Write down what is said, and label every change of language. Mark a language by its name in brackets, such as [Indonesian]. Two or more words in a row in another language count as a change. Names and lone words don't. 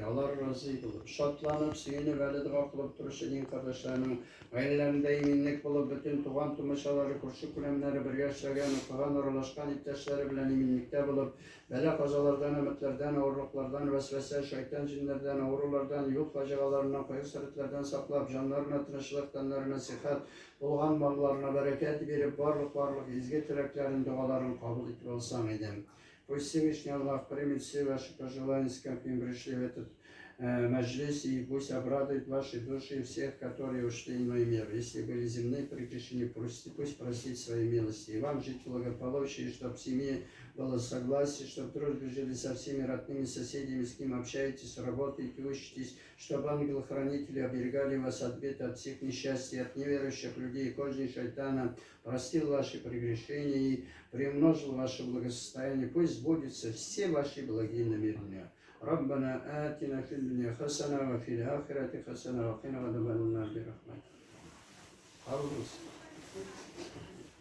[Tatar] Алар разый булып, шатланып, сөенеп, әле дуа кылып торучы дин кардәшләрнең гаиләләрендә иминлек булып, бөтен туган тумачалары, күрше күләмнәре бергә эшләгән, укыган, аралашкан иптәшләре белән иминлектә булып, бәла казалардан, өметләрдән, авырлыклардан, вәсвәсә, шайтан җиннәрдән, авырулардан, юл фаҗигаларыннан, кайгы-сәретләрдән саклап, җаннарына тынычлык, тәннәренә сихәт, булган малларына бәрәкәт биреп, барлык изге теләкләрен, дуаларын кабул итеп алсаң иде. [Russian] Пусть Всевышний Аллах примет все ваши пожелания, с какими пришли в этот мәжлис, и пусть обрадует ваши души всех, которые ушли в иной мир. Если были земные прегрешения, пусть простит свои милости. И вам жить благополучие, чтобы в семье было согласие, чтобы дружбы жили со всеми родными соседями, с кем общаетесь, работаете, учитесь, чтобы ангелы-хранители оберегали вас от бед, от всех несчастий, от неверующих людей, козни шайтана, простил ваши прегрешения и приумножил ваше благосостояние. Пусть сбудутся все ваши благие намерения. [Arabic] ربنا آتنا في الدنيا حسنة وفي الآخرة حسنة وقنا عذاب النار برحمتك.